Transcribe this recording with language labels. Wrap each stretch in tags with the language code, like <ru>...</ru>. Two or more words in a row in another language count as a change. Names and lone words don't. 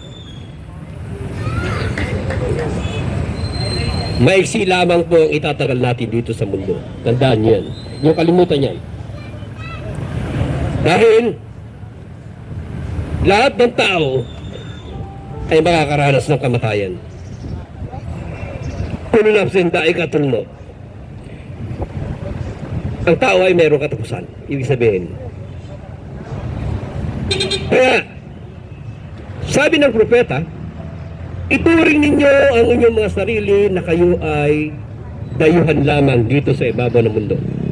<tl>Maiksi lamang po ang itatagal natin dito sa mundo. Tandaan niyo yan. Yung kalimutan yan. Dahil lahat ng tao ay makakaranas ng kamatayan.</tl> <ar>كل نفس ذائقة الموت.</ar> <tl>Ang tao ay mayroong katapusan. Ibig sabihin. Kaya, sabi ng propeta, ituring ninyo ang inyong mga sarili na kayo ay dayuhan lamang dito sa ibabaw ng mundo.</tl>